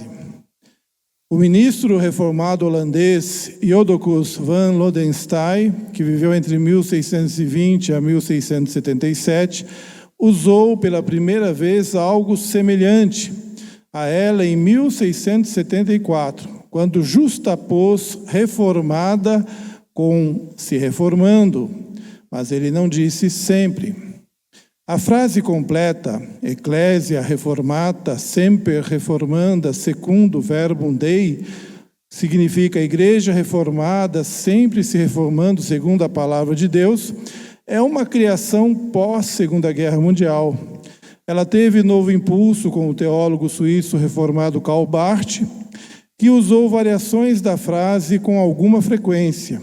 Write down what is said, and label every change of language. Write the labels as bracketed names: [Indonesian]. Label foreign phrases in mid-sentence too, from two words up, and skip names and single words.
[Portuguese] O ministro reformado holandês Jodocus van Lodenstein, que viveu entre 1620 a 1677, usou pela primeira vez algo semelhante a ela em 1674, quando justapôs reformada com se reformando, mas ele não disse sempre. A frase completa, [Latin] Ecclesia reformata semper reformanda secundum verbum Dei, [Portuguese] significa igreja reformada sempre se reformando segundo a palavra de Deus, é uma criação pós-Segunda Guerra Mundial. Ela teve novo impulso com o teólogo suíço reformado Karl Barth, que usou variações da frase com alguma frequência.